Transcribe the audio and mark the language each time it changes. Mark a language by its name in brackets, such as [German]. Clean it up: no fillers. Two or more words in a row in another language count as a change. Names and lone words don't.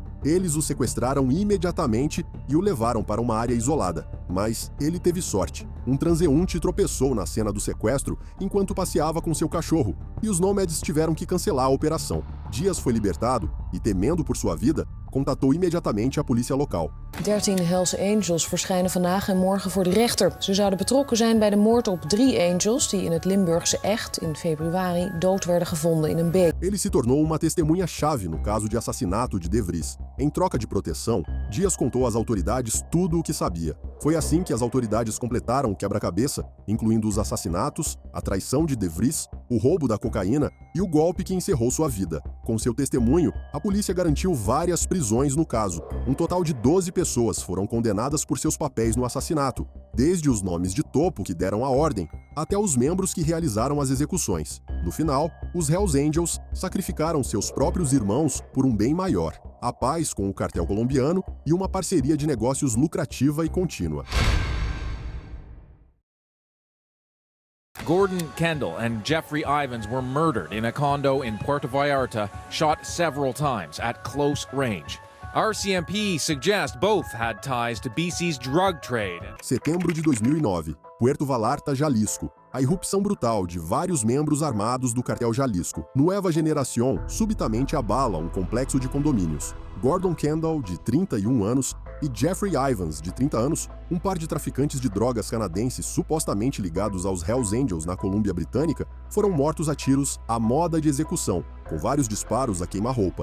[Portuguese] Eles o sequestraram imediatamente e o levaram para uma área isolada. Mas ele teve sorte. Um transeunte tropeçou na cena do sequestro enquanto passeava com seu cachorro, e os Nomads tiveram que cancelar a operação. Dias foi libertado e, temendo por sua vida, contatou imediatamente a polícia local. [Dutch] 13 Hells Angels verschijnen vandaag en morgen voor de rechter. Ze zouden betrokken zijn bij de moord op 3 Angels die in het Limburgse Echt in februari dood werden gevonden in een beek. [Portuguese] Ele se tornou uma testemunha-chave no caso de assassinato de De Vries. Em troca de proteção, Dias contou às autoridades tudo o que sabia. Foi assim que as autoridades completaram o quebra-cabeça, incluindo os assassinatos, a traição de De Vries, o roubo da cocaína e o golpe que encerrou sua vida. Com seu testemunho, a polícia garantiu várias prisões no caso. Um total de 12 pessoas foram condenadas por seus papéis no assassinato, desde os nomes de topo que deram a ordem, até os membros que realizaram as execuções. No final, os Hells Angels sacrificaram seus próprios irmãos por um bem maior: a paz com o cartel colombiano e uma parceria de negócios lucrativa e contínua. [English] Gordon Kendall and Jeffrey Ivins were murdered in a condo in Puerto Vallarta, shot several times at close range. RCMP suggests both had ties to BC's drug trade. [Portuguese] Setembro de 2009, Puerto Vallarta, Jalisco. A irrupção brutal de vários membros armados do cartel Jalisco. Nueva Generación subitamente abala um complexo de condomínios. Gordon Kendall, de 31 anos, e Jeffrey Ivins, de 30 anos, um par de traficantes de drogas canadenses supostamente ligados aos Hells Angels na Colômbia Britânica, foram mortos a tiros à moda de execução, com vários disparos a queima-roupa.